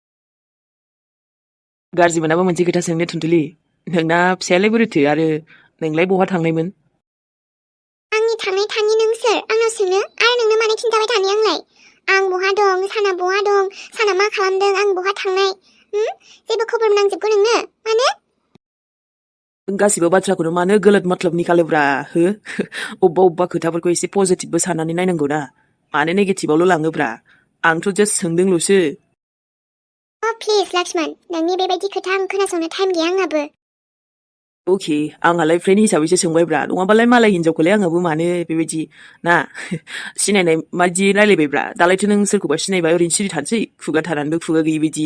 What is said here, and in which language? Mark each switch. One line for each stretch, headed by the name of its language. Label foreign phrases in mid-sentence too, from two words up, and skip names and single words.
Bodo: गाज्रि मोनाबा मोनसे खोथा सोंनो थुनथुलि नोंना फिसायालाय बोरैथो आरो नोंलाय बहा थांनायमोन आंनि थांनाय थाङि नों सोर आंनाव सोंनो आरो नोंनो मानो खिन्थाबाय थानि आंलाय आं बहा दं साना बहा दं साना मा खालामदों आं बहा थांनाय जेबो खबर नांजोबगौ नोंनो मानो गासिबो बाथ्राखौनो मानो
Hindi: गलत मतलब
Bodo: निकालोब्रा हो अबेबा खोथाफोरखौ एसे पजिटिभबो साननानै नायनांगौ ना मानो नेगेटिभआवल' लाङोब्रा आंथ' जास्ट सोंदोंल'सो प्लिज लक्ष्मण नोंनि बेबायदि खोथा आं खोनासंनो टाइम गैया आंहाबो अके आंहालाय फ्रेन्ड हिसाबैसो सोंबायब्रा नङाबालाय मालाय हिनजावखौलाय आङाबो मानो बेबायदि ना सिनायनाय मादि रायलायबायब्रा दालायथ' नों सोरखौबा सिनायबा ओरैनो सिरि थानोसै खुगा थानानैबो खुगा गैयि बायदि